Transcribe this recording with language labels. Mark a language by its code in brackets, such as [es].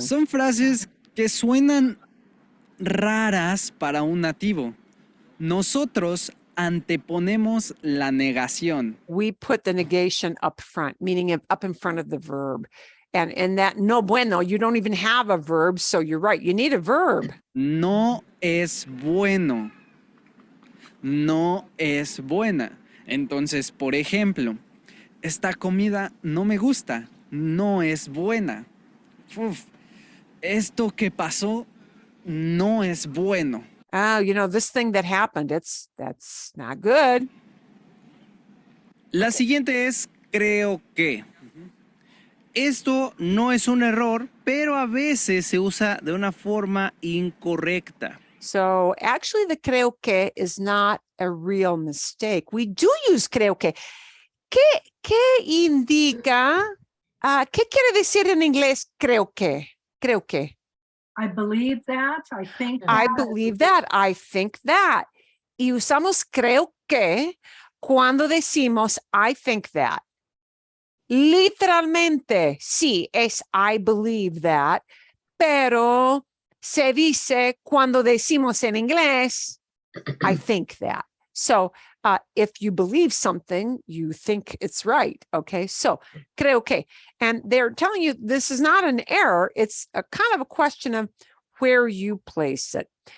[es] Son frases que suenan raras para un nativo. Nosotros anteponemos la negación. [en] We put the negation up front, meaning up in front of the verb. And that no bueno, you don't even have a verb, so you're right. You need a verb. [es] No es bueno. No es buena. Entonces, por ejemplo, esta comida no me gusta. No es buena. Uf, esto que pasó no es bueno. [en] Oh, you know, this thing that happened, that's not good. [es] La siguiente es creo que. Esto no es un error, pero a veces se usa de una forma incorrecta. [en] So actually the creo que is not a real mistake. We do use creo que. [es] ¿Qué indica? ¿Qué quiere decir en inglés creo que? Creo que. [en] I believe that, I think I that. believe that. I think that. [es] Y usamos creo que cuando decimos [en] I think that. [es] Literalmente, sí, es [en] I believe that, [es] pero se dice cuando decimos en inglés, [en] I think that. So if you believe something, you think it's right. Okay, so creo que. And they're telling you this is not an error. It's a kind of a question of where you place it.